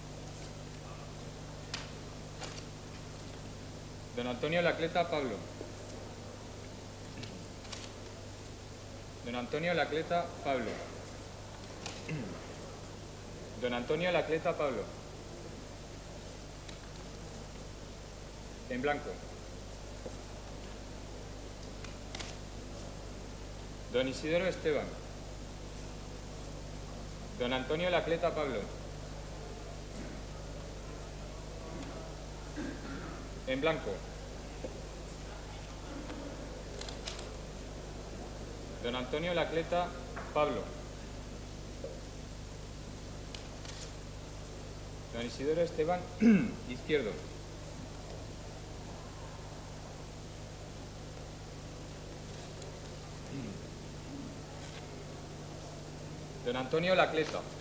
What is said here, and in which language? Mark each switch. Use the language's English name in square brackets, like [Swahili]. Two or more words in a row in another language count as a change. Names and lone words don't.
[Spanish] Don Antonio Lacleta Pablo. Don Antonio Lacleta Pablo. Don Antonio Lacleta Pablo. En blanco. Don Isidoro Esteban. Don Antonio Lacleta Pablo. En blanco. Don Antonio Lacleta Pablo. Don Isidoro Esteban Izquierdo. Don Antonio Lacleta.